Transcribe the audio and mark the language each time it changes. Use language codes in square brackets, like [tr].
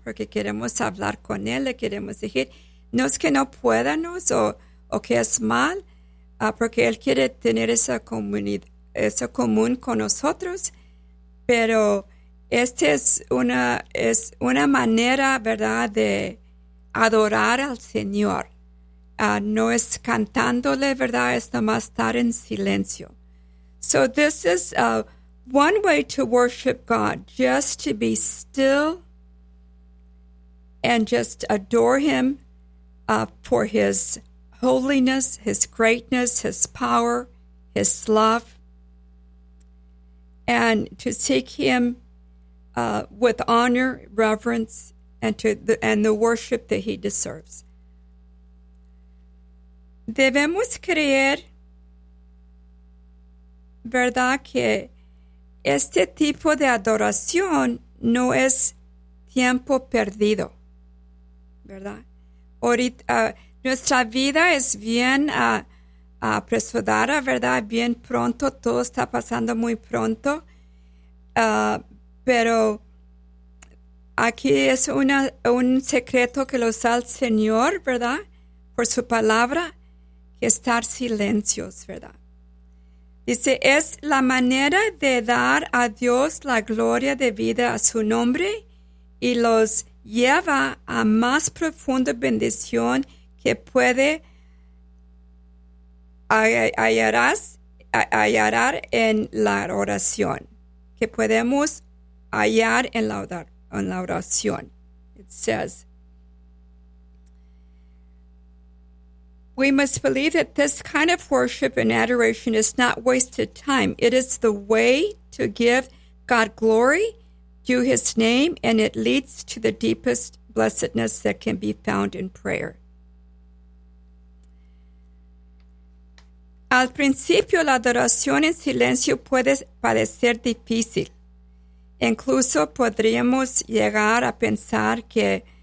[es] Porque queremos hablar con Él, le queremos decir, no es que no puedanos o que es mal, porque Él quiere tener esa común con nosotros, pero esta es una manera, ¿verdad?, de adorar al Señor. No es cantándole, ¿verdad?, es nomás estar en silencio. [en] So this is one way to worship God, just to be still and just adore Him for His holiness, His greatness, His power, His love, and to seek Him with honor, reverence, and the worship that He deserves. [es] Debemos creer, ¿verdad?, que este tipo de adoración no es tiempo perdido, ¿verdad? Ahorita, nuestra vida es bien apresurada, ¿verdad? Bien pronto, todo está pasando muy pronto. Pero aquí es un secreto que lo da el Señor, ¿verdad?, por su palabra, que estar silencios, ¿verdad? Dice, es la manera de dar a Dios la gloria de vida a su nombre y los lleva a más profunda bendición que puede hallar en la oración, que podemos hallar en la oración. [en] It says, we must believe that this kind of worship and adoration is not wasted time. It is the way to give God glory, do His name, and it leads to the deepest blessedness that can be found in prayer. [es] Al principio, la adoración en silencio puede parecer difícil. Incluso podríamos llegar a pensar que